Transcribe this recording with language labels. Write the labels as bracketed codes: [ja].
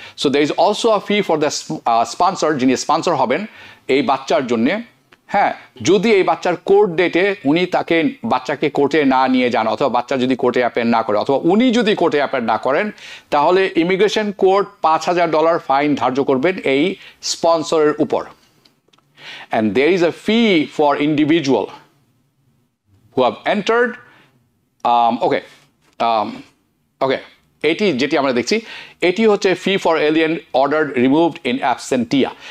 [en] so there is also a fee for the sponsor, [bn] যিনি sponsor হবেন এই বাচ্চার জন্যে, হ্যাঁ, যদি এই বাচ্চার কোর্ট ডেটে উনি বাচ্চাকে কোর্টে না নিয়ে যান, অথবা বাচ্চা যদি কোর্টে অ্যাপেল না করে, অথবা উনি যদি কোর্টে অ্যাপেল না করেন, তাহলে ইমিগ্রেশন কোর্ট $5,000 ফাইন ধার্য করবেন এই স্পন্সরের উপর। [en] And there is a fee for individual who have entered. Okay. [bn] এটি যেটি আমরা দেখছি, এটি হচ্ছে [en] Fee for alien order removed in absentia.